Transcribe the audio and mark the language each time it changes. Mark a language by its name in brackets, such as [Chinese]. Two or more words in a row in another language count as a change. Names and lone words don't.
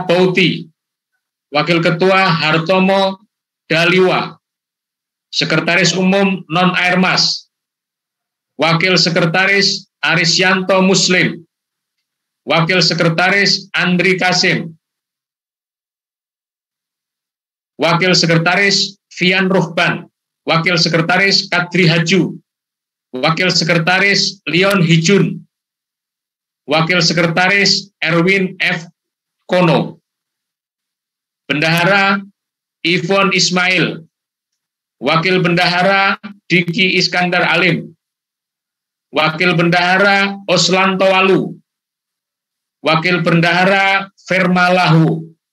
[Indonesian] Bauti, Wakil Ketua Hartomo Daliwa, Sekretaris Umum Non Airmas, Wakil Sekretaris Arisyanto Muslim, Wakil Sekretaris Andri Kasim, Wakil Sekretaris Fian Ruhban, Wakil Sekretaris Kadri Haju, Wakil Sekretaris Leon Hijun, Wakil Sekretaris Erwin F. Kono, Bendahara Ivon Ismail, Wakil Bendahara Diki Iskandar Alim, Wakil Bendahara Oslanto Walu, Wakil Bendahara Ferma Lahu.